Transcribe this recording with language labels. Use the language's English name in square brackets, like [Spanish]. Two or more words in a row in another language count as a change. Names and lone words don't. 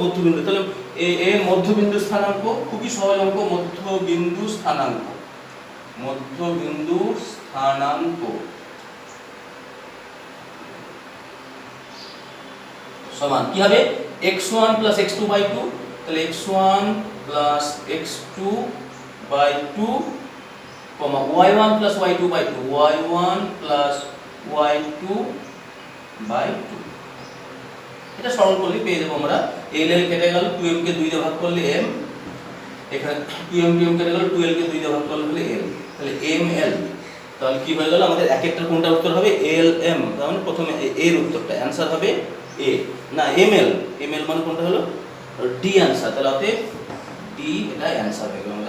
[Bangla] তাহলে এ মধ্যবিন্দু স্থানাঙ্ক, খুবই সহজ অঙ্ক, মধ্যবিন্দু স্থানাঙ্ক, মধ্যবিন্দু স্থানাঙ্ক সমান কি হবে x1 + x2/2, তাহলে x1 + x2/2 y1 + y2/2, y1 + y2/2। এটা সরল করলে পেয়ে যাবো আমরা l কেটে গেল, 2m কে 2 দিয়ে ভাগ করলে m, এখানে 2m কেটে গেল, 2l কে 2 দিয়ে ভাগ করলে হলে l, তাহলে ml। তাহলে কি হয়ে গেল আমাদের এক একটা কোনটা উত্তর হবে lm, তার মানে প্রথমে এর উত্তরটা অ্যানসার হবে a না ml, ml মানে কোনটা হলো d অ্যানসার, তাহলে অতএব d এটা অ্যানসার হয়ে গেল আমাদের।